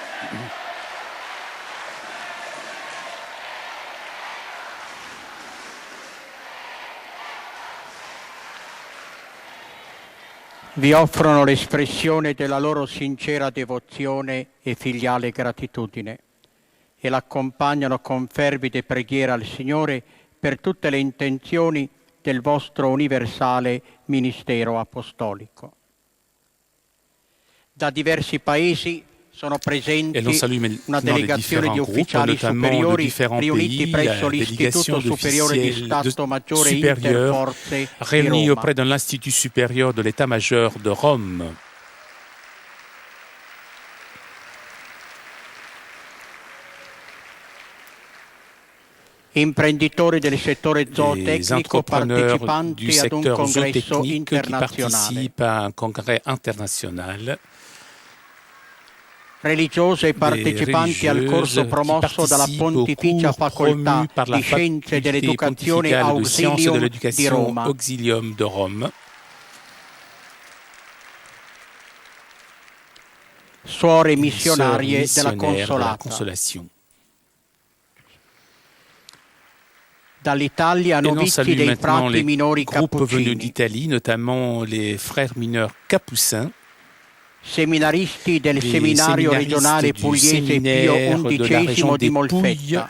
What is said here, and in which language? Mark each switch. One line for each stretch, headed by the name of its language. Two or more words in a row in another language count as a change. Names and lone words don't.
Italian: Vi offrono l'espressione della loro sincera devozione e filiale gratitudine e l'accompagnano con fervide preghiere al Signore per tutte le intenzioni del vostro universale ministero apostolico. Da diversi paesi sono presenti una delegazione di ufficiali superiori riuniti presso l'Istituto Superiore di Stato Maggiore Interforze
French: réunis
Italian: di Roma.
French: auprès de l'Institut supérieur de l'État-major de Rome.
Italian: Imprenditori del settore
French: Des
Italian: zootecnico
French: entrepreneurs du
Italian: partecipanti ad un
French: secteur
Italian: congresso
French: zootechnique qui
Italian: internazionale,
French: participent à un congrès international.
Italian: religiose e partecipanti al corso promosso dalla Pontificia Facoltà di Scienze dell'Educazione Auxilium di Roma,
French: Auxilium de Rome.
Italian: suore missionarie
French: Sœurs
Italian: della
French: missionnaires de la
Italian: Consolata.
French: Consolation.
Italian: Dall'Italia
French: Et l'on
Italian: novizi
French: salue
Italian: dei
French: maintenant
Italian: frati
French: les
Italian: minori
French: groupes venus
Italian: cappuccini,
French: d'Italie, notamment les frères mineurs capucins,
Italian: seminaristi del
French: les
Italian: seminario
French: séminaristes
Italian: regionale
French: du
Italian: pugliese Pio
French: séminaire de la
Italian: XI
French: région
Italian: di
French: des Pouilles,
Italian: Molfetta,